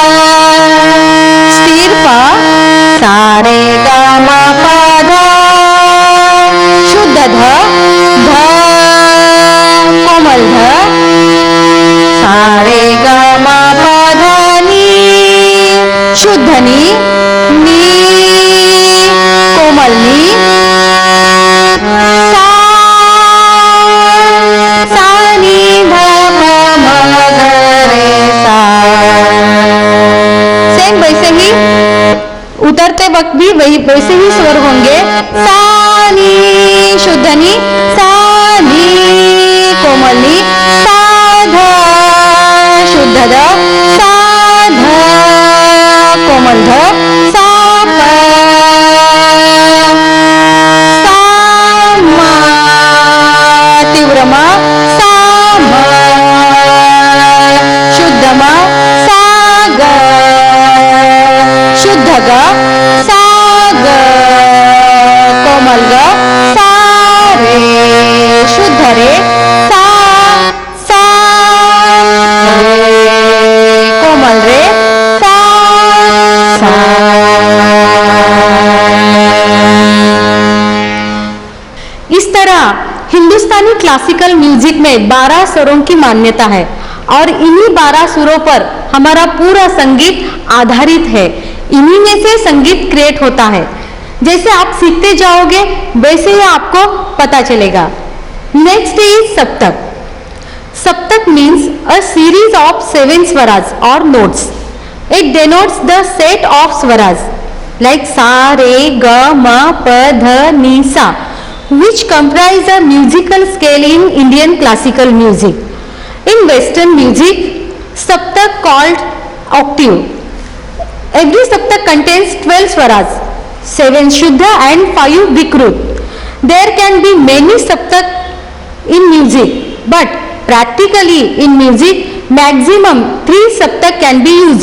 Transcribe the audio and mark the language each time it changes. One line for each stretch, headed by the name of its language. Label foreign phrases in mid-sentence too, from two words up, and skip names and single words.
Hindi: स्थिर प सा रे ग म प ध, शुद्ध ध ध, कोमल ध सा रे ग म प ध नि, शुद्ध नि नि, कोमल नि सा, सा नि ध प म ग रे सा। सेम वैसे ही उतरते वक्त भी वैसे ही स्वर होंगे। सा नी, शुद्ध नी सा नी, कोमल नी सा ध, शुद्ध ध सा ध, कोमल ध सा प, सा म, तीव्र म सा म, शुद्ध म सा ग, शुद्ध ग सा ग, कोमल ग सा रे, शुद्ध रे सा, सा रे, कोमल रे सा, सा। इस तरह हिंदुस्तानी
English: classical music
Hindi: में 12 स्वरों की मान्यता है और इन्हीं 12 सुरों पर हमारा पूरा संगीत आधारित है। इन्हीं में से संगीत क्रिएट होता है। जैसे आप सीखते जाओगे वैसे ही आपको पता चलेगा।
English: next is सप्तक। सप्तक means a series of 7 swaras or notes. It denotes the set of swaras like sa, re, ga, ma, pa, dha, ni, sa, which comprise a musical scale in Indian classical music. In Western music, saptak called octave. Every saptak contains 12 swaras, 7 shuddha and 5 vikrut. There can be many saptak in music, but practically in music, maximum 3 saptak can be used.